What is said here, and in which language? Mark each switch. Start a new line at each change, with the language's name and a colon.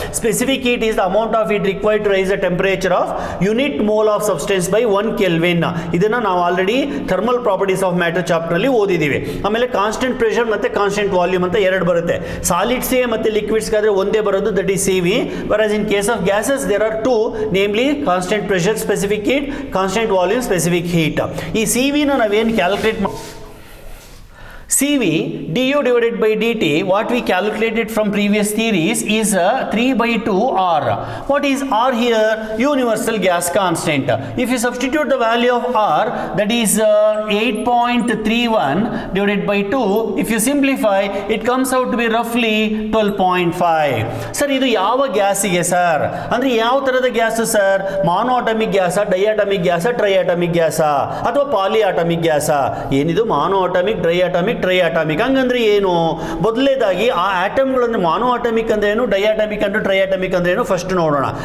English: Specific heat is the amount of heat required to rise the temperature of unit mole of substance by 1 Kelvin.
Kannada: ಇದನ್ನ ನಾವು already thermal properties of matter chapter ನಲ್ಲಿ ಓದಿದ್ದೀವಿ. ಆಮೇಲೆ constant pressure ಮತ್ತೆ constant volume ಅಂತ ಎರಡು ಬರುತ್ತೆ. ಸಾಲಿಡ್ಸ್ಗೆ ಮತ್ತೆ ಲಿಕ್ವಿಡ್ಸ್ಗೆ ಆದ್ರೆ ಒಂದೇ ಬರೋದು,
English: That is CV. whereas in case of gases there are two, namely constant pressure specific heat, constant volume specific heat.
Kannada: ಈ CV ನ ನಾವೇನು calculate
English: CV du divided by dt, what we calculated from previous theories is 3/2 R. What is R here? Universal gas constant. If you substitute the value of R, that is 8.31 divided by 2, if you simplify it comes out to be roughly 12.5.
Kannada: Sir ಇದು ಯಾವ ಗ್ಯಾಸಿಗೆ sir? ಅಂದ್ರೆ ಯಾವ ತರದ gas sir? ಮಾನೋಅಟಾಮಿಕ್ gas, ಡೈಅಟಾಮಿಕ್ gas, ಟ್ರೈಅಟಾಮಿಕ್ gas ಅಥವಾ ಪಾಲಿಅಟಾಮಿಕ್ gas? ಏನಿದು ಮಾನೋಅಟಾಮಿಕ್, ಟ್ರೈಅಟಾಮಿಕ್, ಹಂಗಂದ್ರೆ ಏನು? ಮೊದಲನೇದಾಗಿ ಆ ಆಟಮ್ಗಳಂದ್ರೆ ಮಾನೋ ಅಟಾಮಿಕ್ ಅಂದ್ರೆ ಏನು, ಡೈಅಟಾಮಿಕ್ ಅಂದ್ರೆ ಟ್ರೈಅಟಾಮಿಕ್ ಅಂದ್ರೆ ಏನು ಫಸ್ಟ್ ನೋಡೋಣ.